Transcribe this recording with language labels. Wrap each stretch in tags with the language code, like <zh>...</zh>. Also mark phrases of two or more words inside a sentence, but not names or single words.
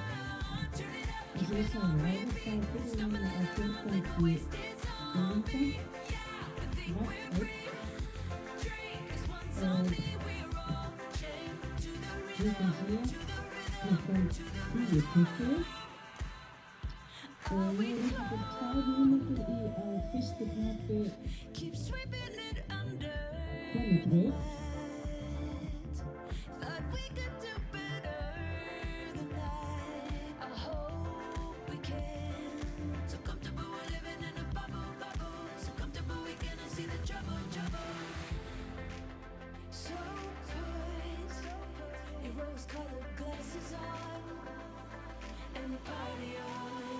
<en>Turn it up, keep it on repeat. Stumbling around like a wasted zombie. Yeah, we think we're free. Drink this one's on me. We're all chained to the rhythm, to the rhythm, to the rhythm.</en> <is>Og við erum fyrir 2 mínútur í að fyrsti knappi</is> <en>Keep sweeping it under.</en> <is>komi braut.</is> <en>Thought we could do better than that. I hope we can. So comfortable we're living in a bubble, bubble. So comfortable we cannot see the trouble, trouble. So put your rose-colored glasses on and party on.</en>